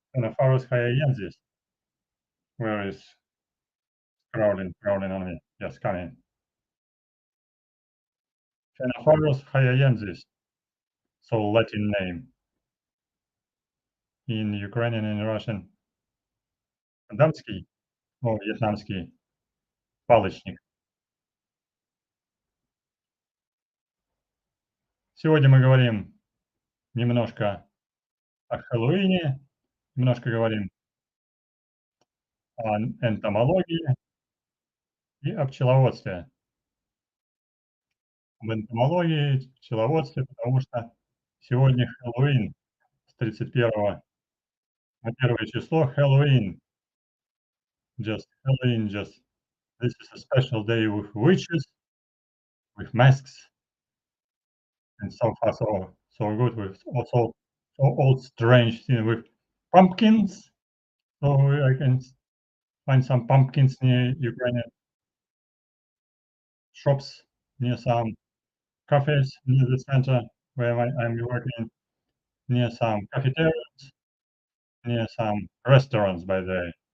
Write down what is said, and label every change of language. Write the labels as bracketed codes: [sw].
[en] Phenopharus haiensis. Where is crawling on me? Yes, coming. Phenopharus haiensis. So Latin name. In Ukrainian and Russian. [ru] Дамский, вьетнамский палочник. Сегодня мы говорим немножко о Хэллоуине, немножко говорим о энтомологии и о пчеловодстве. Об энтомологии, пчеловодстве, потому что сегодня Хэллоуин с 31 на 1 число. Хэллоуин, just Хэллоуин, just [en] This is a special day with witches, with masks, and so far so good with also so old strange thing with pumpkins. So I can find some pumpkins near Ukrainian shops, near some cafes near the center where I'm working, near some cafeterias, near some restaurants, by the way.